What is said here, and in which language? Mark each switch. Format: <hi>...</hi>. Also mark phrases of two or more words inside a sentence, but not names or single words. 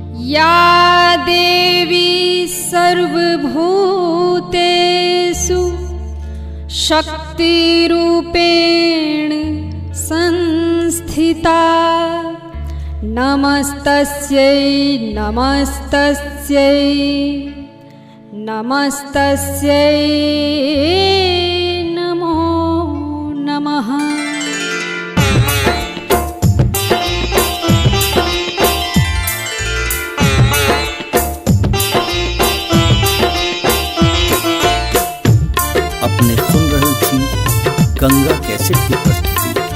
<sa>या देवी सर्वभूतेषु शक्तिरूपेण संस्थिता नमस्तस्यै नमस्तस्यै नमस्तस्यै नमो नमः।</sa> <hi>अपने सुन रही थी गंगा कैसेट की प्रस्तुति।</hi>